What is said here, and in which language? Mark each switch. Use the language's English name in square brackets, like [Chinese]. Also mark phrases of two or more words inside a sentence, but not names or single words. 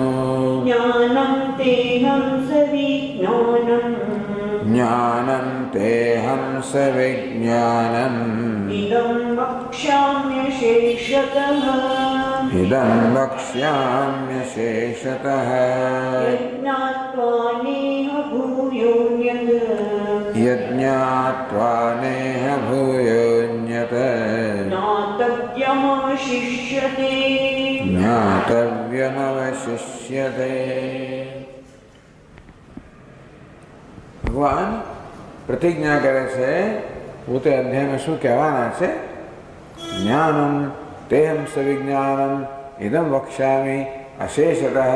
[Sanskrit] ज्ञानं तेऽहं सविज्ञानम् इदं वक्ष्याम्यशेषतः यज्ञात्वा नेह भूयोऽन्यत् नातव्यम् જ્ઞાતવ્યમવશિષ્યતે જ્ઞાતવ્યમવશિષ્યતે. [Gujarati] ભગવાન પ્રતિજ્ઞા કરે છે, પોતે અધ્યાયમાં શું કહેવાના છે? [Sanskrit] જ્ઞાનમ તેહમ સવિજ્ઞાનમ ઇદમ વક્ષ્યામિ અશેષતઃ.